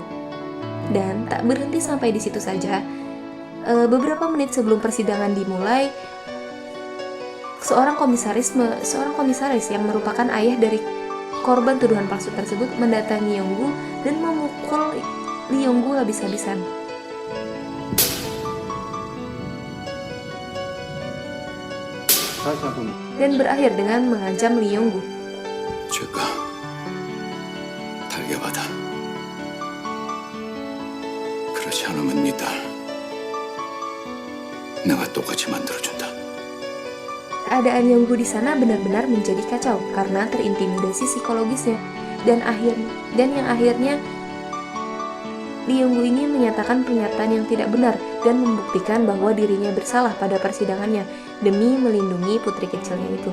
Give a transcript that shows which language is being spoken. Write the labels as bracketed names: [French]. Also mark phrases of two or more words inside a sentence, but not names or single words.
[Indonesian] Dan tak berhenti sampai di situ saja. Beberapa menit sebelum persidangan dimulai, seorang komisaris yang merupakan ayah dari korban tuduhan palsu tersebut mendatangi Yong-gu dan memukul Lee Yong-gu habis-habisan. Dan berakhir dengan mengancam Lee Yong-gu. [Korean] 죄가 달게 받아. 그렇지 않으면 네 딸 내가 똑같이 만들어준다. [Indonesian] Keadaan Yonggu di sana benar-benar menjadi kacau karena terintimidasi psikologisnya dan yang akhirnya Lee Yonggu ini menyatakan pernyataan yang tidak benar dan membuktikan bahwa dirinya bersalah pada persidangannya demi melindungi putri kecilnya itu.